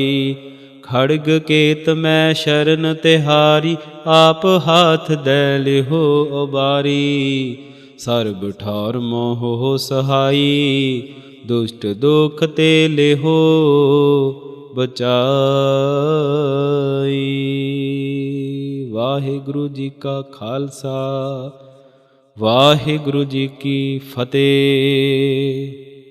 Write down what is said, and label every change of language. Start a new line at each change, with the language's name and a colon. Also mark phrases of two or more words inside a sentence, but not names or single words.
Braj: खड़ग केत मैं शरण तिहारी आप हाथ दे लिहो अबारी। सर्ब ठार मोह सहाई दुष्ट दुख ते लिहो बचाई। वाहिगुरु जी का खालसा वाहिगुरु जी की फतेह।